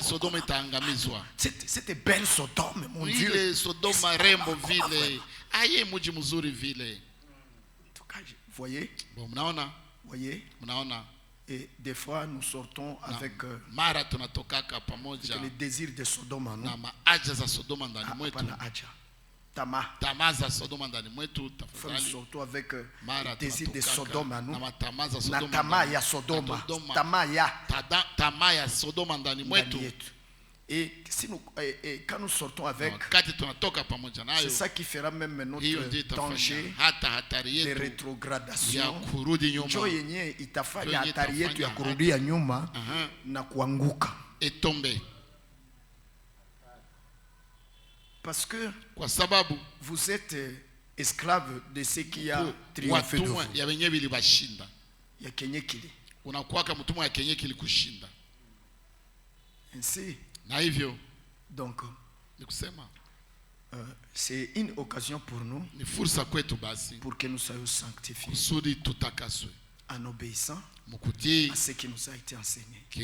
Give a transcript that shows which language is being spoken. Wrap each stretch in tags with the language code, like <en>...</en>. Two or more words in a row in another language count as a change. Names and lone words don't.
<fr>C'était belle Sodome, mon Dieu. Voyez? Voyez? Et des fois nous sortons avec les désirs de Sodome en nous.</fr> <sw>Tamaa za Sodoma ndani mwetu, tafadhali.</sw> <fr>Surtout avec désir de Sodome à nous.</fr> <sw>Na tamaa ya Sodoma. Tamaa ya Sodoma ndani mwetu.</sw> <fr>Et quand nous sortons avec, c'est ça qui fera même notre danger de rétrogradation.</fr> <sw>Njo yenye itafanya hatari yetu ya kurudia nyuma na kuanguka.</sw> <fr>Parce que vous êtes esclave de ce qui a triomphé de vous.</fr> <sw>Ya kenye kili.</sw> <fr>Ainsi. Donc, c'est une occasion pour nous pour que nous soyons sanctifiés en obéissant à ce qui nous a été enseigné.</fr>